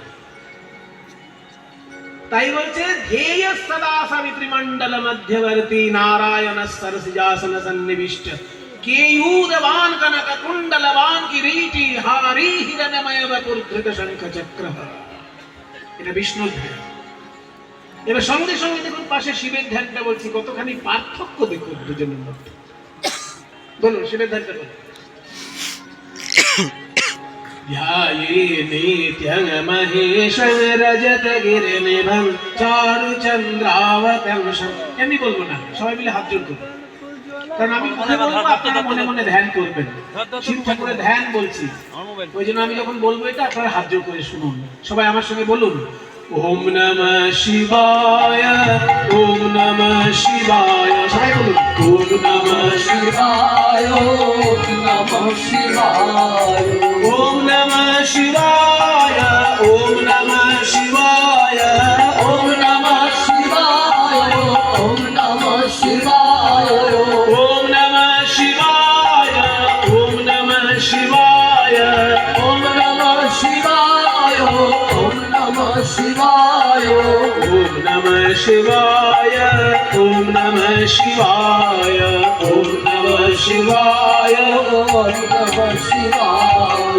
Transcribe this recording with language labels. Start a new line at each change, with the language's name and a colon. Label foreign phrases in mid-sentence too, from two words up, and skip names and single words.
Sanskrit: তাই বলছে ধ্যেয় সদা সাবিত্রী মণ্ডল মধ্যবর্তী নারায়ণ সরসিজাসন সন্নিবিষ্ট কেయూరవాন কনক কুণ্ডলবান কিরীটি হারি হিরণময় বাপুর ধৃত শঙ্খ চক্র।
Bangla: এটা বিষ্ণুর ধ্যান। এবার সঙ্গে সঙ্গে দেখুন পাশে শিবের ধ্যানটা বলছি, কতখানি পার্থক্য দেখুন দুজনের মধ্যে। বলুন শিবের ধ্যানটা বলুন।
Sanskrit: ध्याये नित्यं महेशं रजतगिरिनिभं चारुचन्द्रावतंसं।
Bangla: এমনি বলবো না, সবাই মিলে হাত জোড় করুন, কারণ আমি কথা বলবো আপনারা মনে মনে ধ্যান করবেন। শিব ঠাকুরের ধ্যান বলছি, ওই জন্য আমি যখন বলবো এটা আপনারা হাত জোড় করে শুনুন। সবাই আমার সঙ্গে বলুন,
Sanskrit: ওম নমঃ শিবায়, ওম নমঃ শিবায়।
Bangla: সবাই বলুন,
Sanskrit: ওম নমঃ শিবায়, ওম নমঃ শিবায়, ওম নমঃ শিবায়, ওম নমঃ শিবায়, ওম নমঃ শিবায়, ওম নমঃ শিবায়, ওম নমঃ শিবায়, ওম নমঃ শিবায়, ওম নমঃ শিবায়, ওম নমঃ শিবায়, ওম নমঃ শিবায়, ওম নমঃ শিবায়, ওম নমঃ শিবায়, ওম নমঃ শিবায়।